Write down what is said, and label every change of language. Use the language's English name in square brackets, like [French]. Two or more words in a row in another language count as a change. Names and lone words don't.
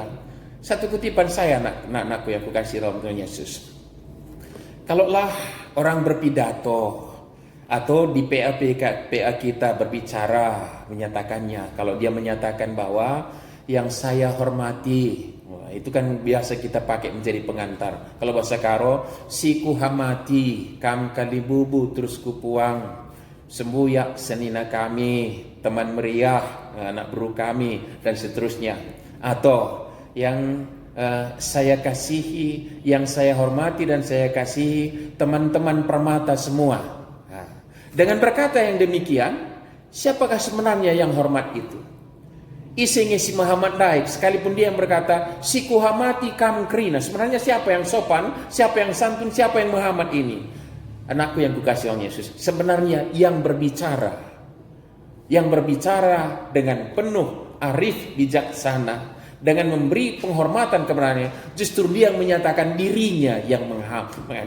[Indonesian] Satu kutipan saya, anak-anakku yang kukasihi dalam Tuhan Yesus. Kalaulah orang berpidato atau di PA kita berbicara menyatakannya, kalau dia menyatakan bahwa yang saya hormati, itu kan biasa kita pakai menjadi pengantar. Kalau bahasa Karo, [Batak Karo] si ku hamati, kam kalibubu terus kupuang, sembuyak senina kami, teman meriah, anak buru kami, [Indonesian] dan seterusnya. Atau yang saya kasihi, yang saya hormati dan saya kasihi, teman-teman permata semua. Dengan berkata yang demikian, siapakah sebenarnya yang hormat itu? Isengnya si Muhammad Daik, sekalipun dia yang berkata [Batak Karo] si kuhamati kam krina, [Indonesian] sebenarnya siapa yang sopan, siapa yang santun, siapa yang Muhammad ini? Anakku yang kukasihi oleh Yesus, sebenarnya yang berbicara yang berbicara dengan penuh arif bijaksana, dengan memberi penghormatan kepadanya, justru dia yang menyatakan dirinya yang menghambat.